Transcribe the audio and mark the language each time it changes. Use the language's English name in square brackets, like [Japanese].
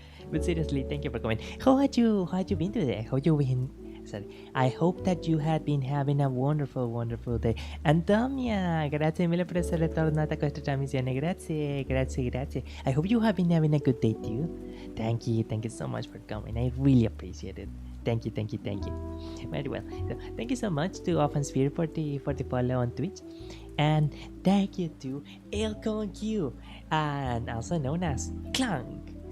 [English] But seriously, thank you for coming. How had you been today? I hope that you had been having a wonderful day. [Italian] Antonia, grazie mille per essere tornata a questa trasmissione. Grazie. [English] I hope you have been having a good day too. Thank you so much for coming. I really appreciate it. Thank you. Very well. So, thank you so much to Sphere for the follow on Twitch. And thank you to ElconQ, and also known as Clunk.